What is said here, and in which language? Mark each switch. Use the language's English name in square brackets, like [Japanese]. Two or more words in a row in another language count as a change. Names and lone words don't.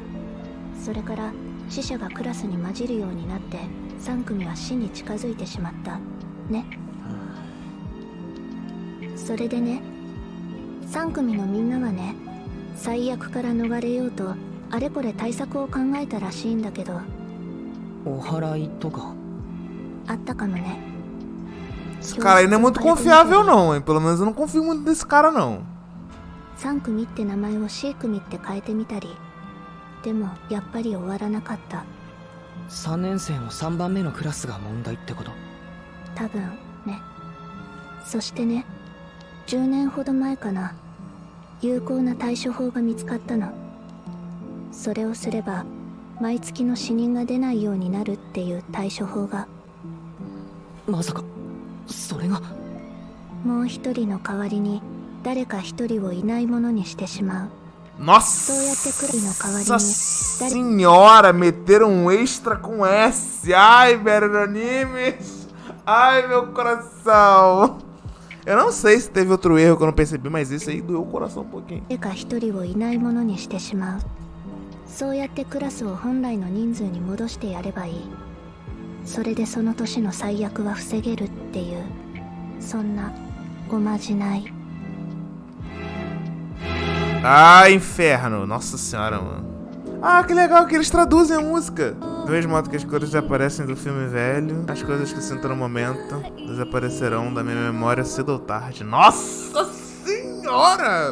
[Japanese] それから死者がクラスに混じるようになって3組は死に近づいてしまったね。それでね、3組のみんなはね、最悪から逃れようとあれこれ対策を考えたらしいんだけど。お祓いとか？あったかもね。 [Portuguese] Esse cara aí não é muito confiável não, hein? Pelo menos eu não confio muito nesse cara não. [Japanese] 3 組って名前を C 組って変えてみたり。でもやっぱり終わらなかった。 3年生の3番目のクラスが問題ってこと？多分ね。そしてね、10年ほど前かな、有効な対処法が見つかったの。それをすれば毎月の死人が出ないようになるっていう対処法が。まさかそれが？もう一人の代わりに誰か一人をいないものにしてしまう。 [Portuguese] Nossa [Japanese] そうやってクリの代わりに [Portuguese] senhora, meteram um extra com S. Ai, Beronimes. Ai, meu coração. Eu não sei se teve outro erro que eu não percebi, mas esse aí doeu o coração um pouquinho. [Japanese] 誰か一人をいないものにしてしまう。そうやってクラスを本来の人数に戻してやればいい。それでその年の最悪は防げるっていう、そんなおまじない。 [Portuguese] Ah, inferno. Nossa senhora, mano. Ah, que legal que eles traduzem a música. Do mesmo modo que as cores desaparecem do filme velho, as coisas que sinto no momento desaparecerão da minha memória cedo ou tarde. Nossa senhora!